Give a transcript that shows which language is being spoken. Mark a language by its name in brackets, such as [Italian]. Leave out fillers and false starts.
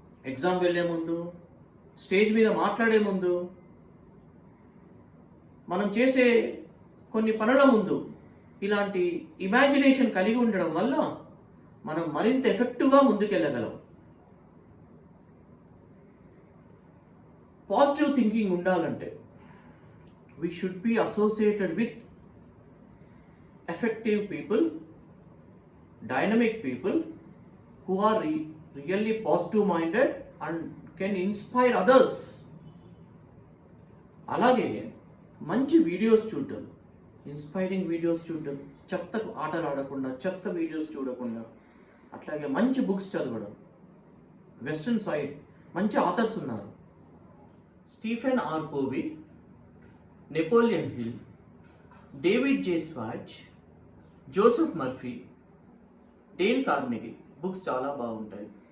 [Telugu] Exam వెళ్ళే ముందు, stage మీద మాట్లాడే ముందు, మనం చేసే కొన్ని పనుల ముందు ఇలాంటి ఇమాజినేషన్ కలిగి ఉండడం వల్ల మనం మరింత ఎఫెక్టివ్గా ముందుకెళ్ళగలం. పాజిటివ్ థింకింగ్ ఉండాలంటే [English] we should be associated with effective people, dynamic people who are really positive minded and can inspire others. [Telugu] అలాగే మంచి వీడియోస్ చూడటం, ఇన్స్పైరింగ్ వీడియోస్ చూడటం, చెత్త ఆటలు ఆడకుండా, చెత్త వీడియోస్ చూడకుండా, అట్లాగే మంచి బుక్స్ చదవడం. వెస్ట్రన్ సైడ్ మంచి ఆథర్స్ ఉన్నారు. Stephen are Covey, Napoleon hill, David J swatch, Joseph Murphy, Dale Carnegie books చాలా బాగుంటాయి.